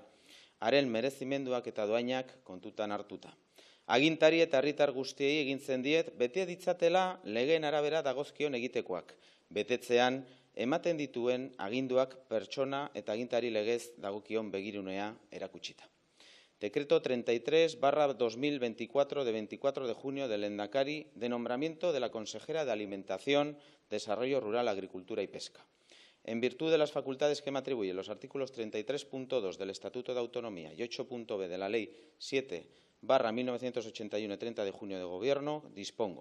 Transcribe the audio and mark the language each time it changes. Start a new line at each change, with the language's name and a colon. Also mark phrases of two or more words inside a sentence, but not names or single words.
Basque: Haren merezimenduak eta doainak kontutan hartuta. Agintari eta herritar guztiei egintzen diet bete ditzatela legeen arabera dagozkion egitekoak. Betetzean ematen dituen aginduak pertsona eta agintari legez dagokion begirunea erakutsita.
Spanish: Decreto 33/2024 de 24 de junio del Lehendakari de nombramiento de la consejera de Alimentación, Desarrollo Rural, Agricultura y Pesca. En virtud de las facultades que me atribuyen los artículos 33.2 del Estatuto de Autonomía y 8.b de la Ley 7/1981 de 30 de junio de Gobierno, dispongo.